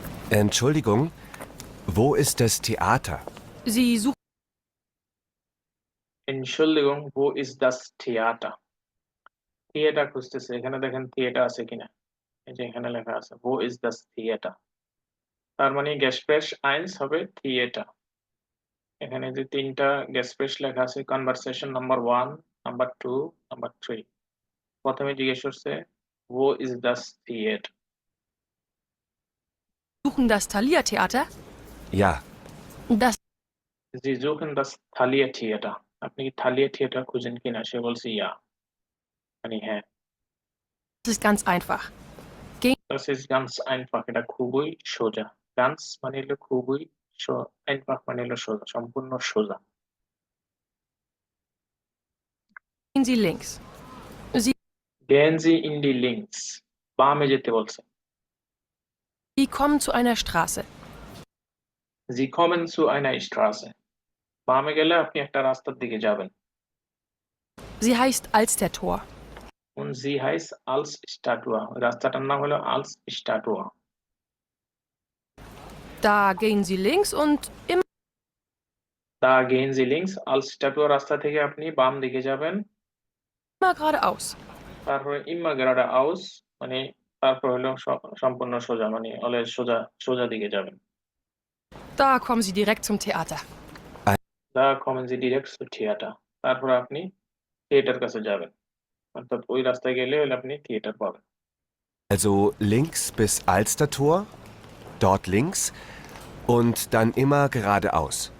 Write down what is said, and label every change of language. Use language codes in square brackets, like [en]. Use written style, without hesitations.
[de] Entschuldigung, wo ist das Theater? Sie suchen Entschuldigung, wo ist das Theater? [bn] Theatre খুঁজতেছে, এখানে দেখেন theatre আছে কিনা। এই যে এখানে লেখা আছে [de] wo ist das Theater, [bn] তার মানে গেসপ্রেস আইন্স হবে থিয়েটার। এখানে যে তিনটা গেসপ্রেস লেখা আছে, কনভারসেশন নাম্বার 1, নাম্বার 2, নাম্বার 3। প্রথমে জিজ্ঞেস করছে [de] wo ist das Theater। das Thalia-Theater? Ja, Das sie suchen das Thalia Theater, [bn] আপনি কি থালিয়া থিয়েটার খুঁজেন কিনা, সে বলছে ইয়া, মানে হ্যাঁ। [de] ist ganz einfach. Das ist ganz einfach, [bn] এটা খুবই সোজা। ganz মানে হলো খুবই, einfach মানে হলো সোজা, সম্পূর্ণ সোজা। [de] Gehen Sie links. Sie, gehen Sie in die links, [bn] বামে যেতে বলছে। [de] Sie kommen zu einer Straße. Sie kommen zu einer Straße, [bn] বামে গেলে আপনি একটা রাস্তার দিকে যাবেন। [de] Sie heißt Alstertor. und sie heißt Altstadur, [bn] ওই রাস্তাটার নাম হলো Altstadur। [de] Da gehen Sie links und immer da gehen Sie links, [bn] Altstadur রাস্তা থেকে আপনি বাম দিকে যাবেন। [de] geradeaus. [bn] তারপরে [de] immer geradeaus, [bn] মানে তারপর হলো সম্পূর্ণ সোজা, মানে সোজা সোজা দিকে যাবেন। [de] Da kommen Sie direkt zum Theater. da kommen Sie direkt zu Theater, [bn] তারপর আপনি থিয়েটার কাছে যাবেন, অর্থাৎ ওই রাস্তায় গেলে হলে আপনি থিয়েটার পাবেন। [de] also links bis Alstertor, dort links und dann immer geradeaus.